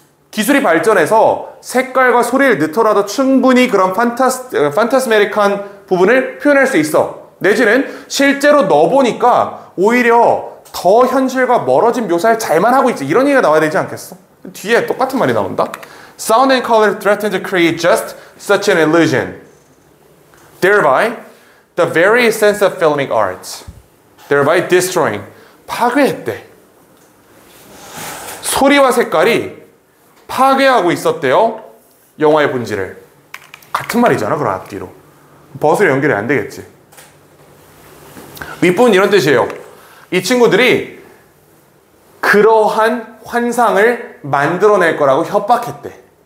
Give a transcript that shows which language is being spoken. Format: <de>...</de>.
<ko>기술이 발전해서 색깔과 소리를 넣더라도 충분히 그런 판타스메릭한 부분을 표현할 수 있어. 내지는 실제로 넣어보니까 오히려 더 현실과 멀어진 묘사를 잘만 하고 있지. 이런 얘기가 나와야 되지 않겠어? 뒤에 똑같은 말이 나온다.</ko> <en>Sound and color threaten to create just such an illusion. Thereby, the very essence of filmic art. Thereby destroying.</en> <ko>파괴했대. 소리와 색깔이 파괴하고 있었대요. 영화의 본질을. 같은 말이잖아, 그럼 앞뒤로. 벗으로 연결이 안 되겠지. 윗부분 이런 뜻이에요. 이 친구들이 그러한 환상을 만들어낼 거라고 협박했대.</ko>